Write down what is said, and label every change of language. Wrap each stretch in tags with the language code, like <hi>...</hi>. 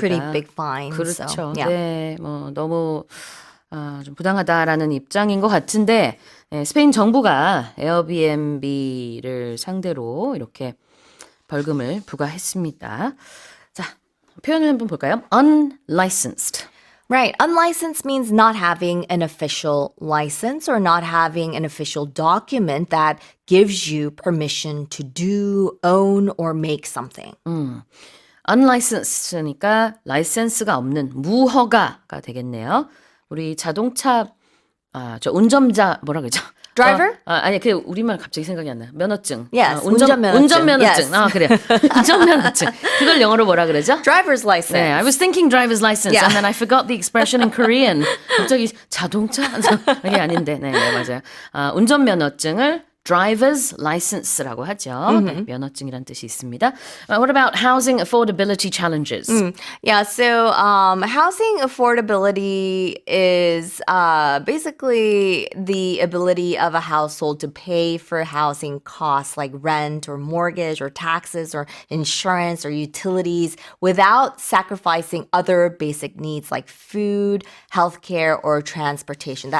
<en>pretty big fine.</en> <ko>그렇죠.</ko> <en>So, yeah.</en> <ko>네, 너무 좀 부당하다라는 입장인 것 같은데 스페인 정부가 에어비앤비를 상대로 이렇게 벌금을 부과했습니다. 자, 표현을 한번 볼까요? Unlicensed.</ko> <en>Right. Unlicensed means not having an official license or not having an official document that gives you permission to do, own, or make something.</en> <ko>Unlicensed니까 라이센스가 없는 무허가가 되겠네요. 우리 자동차 저 운전자 뭐라 그러죠?</ko> <en>Driver?</en> <ko>아니 그 우리말 갑자기 생각이 안 나. 면허증.</ko> <en>Yes,</en> <ko>운전면허증. 운전면허증. 아 그래. 운전면허증. 그걸 영어로 뭐라 그러죠?</ko> <en>Driver's license. 네, I was thinking driver's license, Yeah. and then I forgot the expression in Korean.</en> <ko>갑자기 자동차? 이게 아닌데, 네, 맞아요. 운전면허증을</ko> <en>driver's license</en> <ko>라고 하죠. 네, 면허증이란 뜻이 있습니다.</ko> <en>What about housing affordability challenges? Yeah, so housing affordability is basically the ability of a household to pay for housing costs like rent or mortgage or taxes or insurance or utilities without sacrificing other basic needs like food, healthcare, or transportation.</en>